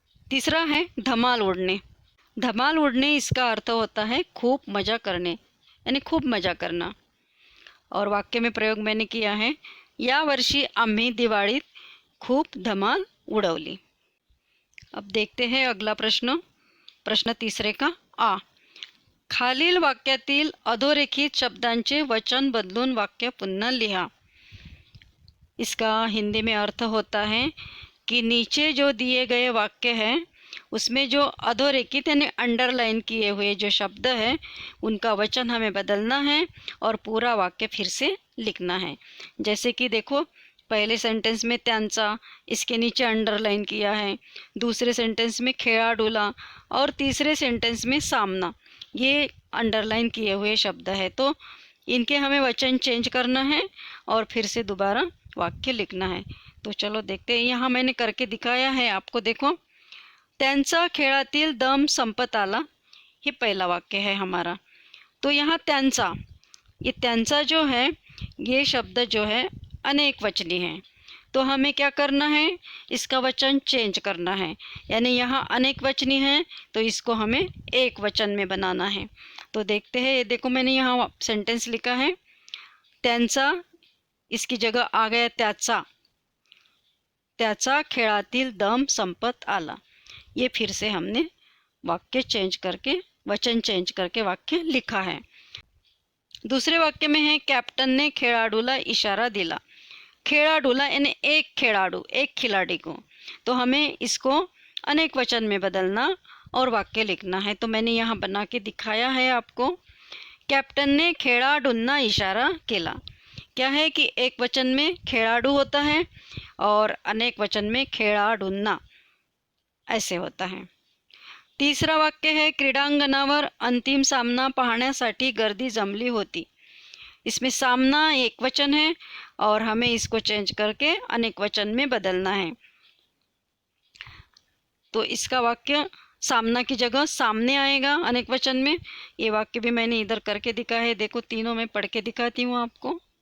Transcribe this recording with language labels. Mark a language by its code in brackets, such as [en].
[hi] तीसरा है धमाल उड़ने। धमाल उड़ने, इसका अर्थ होता है खूब मज़ा करने, यानी खूब मज़ा करना। और वाक्य में प्रयोग मैंने किया है, [mr] या वर्षी आम्ही दिवाळीत खूब धमाल उडवली। [hi] अब देखते हैं अगला प्रश्न, प्रश्न तीसरे का आ। [mr] खालील वाक्यातील अधोरेखित शब्दांचे वचन बदलून वाक्य पुन्हा लिहा। [hi] इसका हिंदी में अर्थ होता है कि नीचे जो दिए गए वाक्य हैं उसमें जो अधोरेखित यानी अंडरलाइन किए हुए जो शब्द है उनका वचन हमें बदलना है और पूरा वाक्य फिर से लिखना है। जैसे कि देखो, पहले सेंटेंस में त्यांचा, इसके नीचे अंडरलाइन किया है, दूसरे सेंटेंस में खेळाडूला और तीसरे सेंटेंस में सामना, ये अंडरलाइन किए हुए शब्द है। तो इनके हमें वचन चेंज करना है और फिर से दोबारा वाक्य लिखना है। तो चलो देखते हैं, यहाँ मैंने करके दिखाया है आपको। देखो, [mr] त्यांचा खेळातील दम संपत आला, [hi] ये पहला वाक्य है हमारा। तो यहाँ त्यांचा, ये त्यांचा जो है ये शब्द जो है अनेक वचनी है, तो हमें क्या करना है, इसका वचन चेंज करना है। यानी यहाँ अनेक वचनी है तो इसको हमें एक वचन में बनाना है। तो देखते हैं, ये देखो मैंने यहाँ सेंटेंस लिखा है, त्यांचा, इसकी जगह आ गया त्याचा, [mr] त्याचा खेळातील दम संपत आला। [hi] ये फिर से हमने वाक्य चेंज करके, वचन चेंज करके वाक्य लिखा है। दूसरे वाक्य में है, [mr] कैप्टन ने खेळाडूला इशारा दिला। [hi] खेळाडूला यानी एक खेळाडू, एक खिलाड़ी को, तो हमें इसको अनेक वचन में बदलना और वाक्य लिखना है। तो मैंने यहाँ बना के दिखाया है आपको। [mr] कैप्टन ने खेळाडूंना इशारा केला। [hi] क्या है कि एक वचन में खेळाडू होता है और अनेक वचन में खेळाडूंना, ऐसे होता है। तीसरा वाक्य है, [mr] क्रीडांगणावर अंतिम सामना पाहण्यासाठी गर्दी जमली होती। [hi] इसमें सामना एक वचन है और हमें इसको चेंज करके अनेक वचन में बदलना है। तो इसका वाक्य सामना की जगह सामने आएगा अनेक वचन में। ये वाक्य भी मैंने इधर करके दिखाया है, देखो तीनों में पढ़ के दिखाती हूँ आपको।